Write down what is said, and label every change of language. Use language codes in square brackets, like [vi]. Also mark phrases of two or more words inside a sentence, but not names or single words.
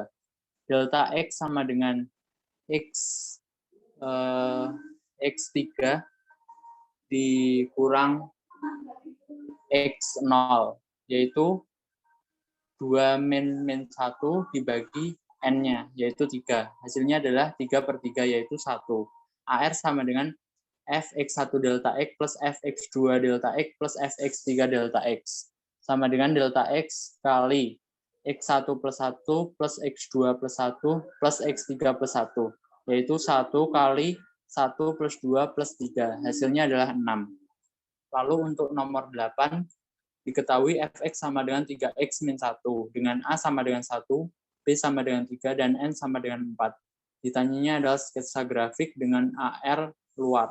[id] Delta X sama dengan X3 dikurang X0, yaitu 2 min 1 dibagi N-nya, yaitu 3. Hasilnya adalah 3/3, yaitu 1. AR sama dengan Fx1 delta X plus Fx2 delta X plus Fx3 delta X. Sama dengan delta X kali X1 plus 1 plus X2 plus 1 plus X3 plus 1. Yaitu 1 kali 1 plus 2 plus 3. Hasilnya adalah 6. Lalu untuk nomor 8, diketahui Fx sama dengan 3x min 1, dengan A sama dengan 1, B sama dengan 3, dan N sama dengan 4. Ditanyanya adalah sketsa grafik dengan AR luar.